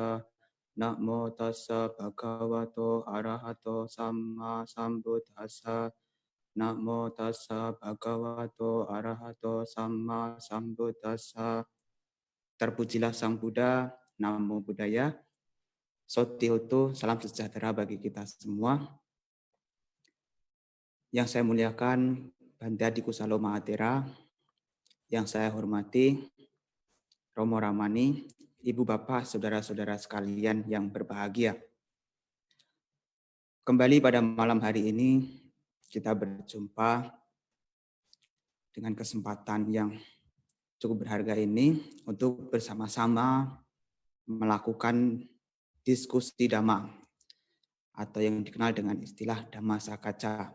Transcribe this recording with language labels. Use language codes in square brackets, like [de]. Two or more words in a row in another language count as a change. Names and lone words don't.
[pi] Namo tassa bhagavato arahato samma sambuddhassa. Namo tassa bhagavato arahato samma sambuddhassa. [id] Terpujilah Sang Buddha, [pi] Namo Buddhaya. [id] Sotihotu, salam sejahtera bagi kita semua. Yang saya muliakan, Bante Adi Kusalo Mahatera. Yang saya hormati, Romo Ramani, Ibu Bapak, Saudara-saudara sekalian yang berbahagia. Kembali pada malam hari ini, kita berjumpa dengan kesempatan yang cukup berharga ini untuk bersama-sama melakukan diskusi Dhamma atau yang dikenal dengan istilah Dhamma Sakaca.